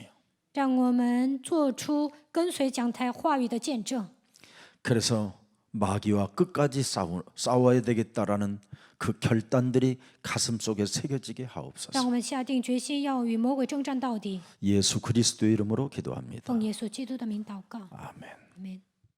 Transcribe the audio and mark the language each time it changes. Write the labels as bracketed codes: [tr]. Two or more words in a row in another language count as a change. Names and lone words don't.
[zh] 让我们做出跟随讲台话语的见证。 [ko] 그래서 마귀와 끝까지 싸워야 되겠다라는 그 결단들이 가슴 속에 새겨지게 [zh] 让 [ko] 하옵소서. [zh] 我们下定决心要与魔鬼征战到底。 [ko] 예수 그리스도의 이름으로 기도합니다. [zh] 奉耶稣基督的名祷告， [ko] 아멘. [zh] 阿门。